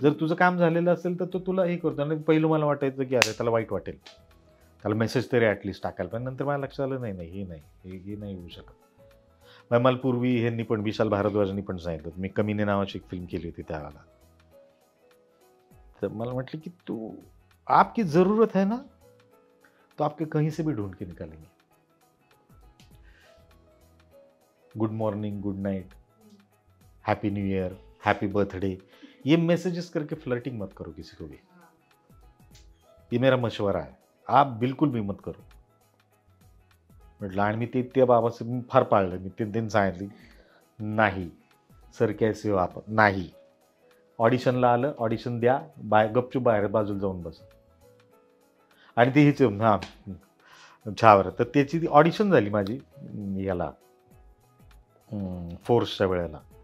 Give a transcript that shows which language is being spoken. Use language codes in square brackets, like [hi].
[mr] जर तुझं काम झालेलं असेल तर तो तुला हे करतो. आणि पहिलं मला वाटायचं की अरे त्याला वाईट वाटेल, त्याला मेसेज तरी ॲटलिस्ट टाकायला. पण नंतर मला लक्षात आलं नाही हे नाही होऊ शकत. मग मला पूर्वी ह्यांनी पण, विशाल भारद्वाजांनी पण सांगितलं, मी कमीने नावाची एक फिल्म केली होती त्यावेळेला. तर मला म्हटलं की [hi] तू आपकी ज़रूरत है ना तो आपके कहीं से भी ढूंढ के निकालेंगे. Good morning, good night, happy new year, happy birthday, ये मैसेजेस करके फ्लर्टिंग मत करो किसी को भी. ये मेरा मशवरा है, आप बिल्कुल भी मत करो. [mr] म्हटलं. आणि मी ते त्या बाबाचं मी फार पाळलं. मी ते सांगितली नाही [hi] सर कैसे हो आप, [mr] नाही. ऑडिशनला आलं, ऑडिशन द्या, गपचूप बाहेर बाजूला जाऊन बस. आणि ते हिच हां छावर. तर त्याची ती ऑडिशन झाली माझी याला फोर्सच्या वेळेला.